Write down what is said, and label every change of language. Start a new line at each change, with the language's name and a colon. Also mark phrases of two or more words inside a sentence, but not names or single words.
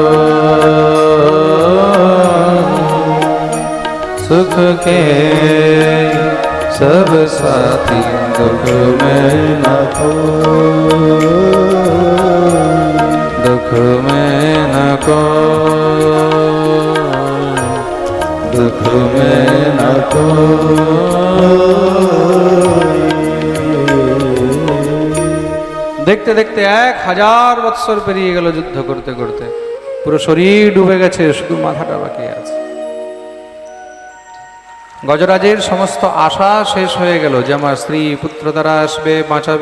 Hindi: सुख के सब साथी दुख में न को। दुख में न को। दुख में न को।
Bangla: দেখতে দেখতে 1000 বৎসর পেরিয়ে গেল যুদ্ধ করতে করতে। পুরো শরীর ডুবে গেছে, শুধু মাথাটা বাকি আছে। গজরাজের সমস্ত আশা শেষ হয়ে গেল যে আমার স্ত্রী পুত্র দ্বারা আসবে, বাঁচাবে।